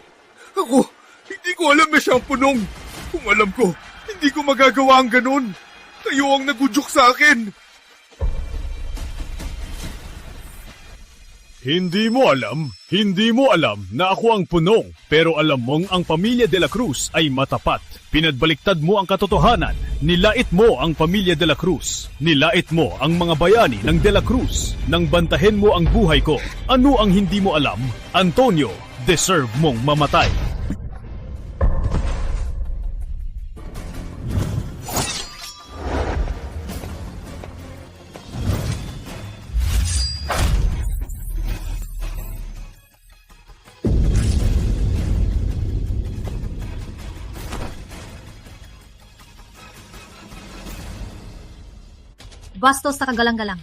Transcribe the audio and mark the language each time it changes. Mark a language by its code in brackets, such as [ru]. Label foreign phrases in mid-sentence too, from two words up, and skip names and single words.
[tl] Ako, hindi ko alam na siya ang punong. Kung alam ko, hindi ko magagawa ang ganun. Kayo ang nagudyok sa akin. Hindi mo alam na ako ang punong. Pero alam mong ang pamilya de la Cruz ay matapat. Pinadbaliktad mo ang katotohanan. Nilait mo ang pamilya de la Cruz. Nilait mo ang mga bayani ng de la Cruz. Nang bantahin mo ang buhay ko. Ano ang hindi mo alam? Antonio, deserve mong mamatay. Bastos na kagalang-galang.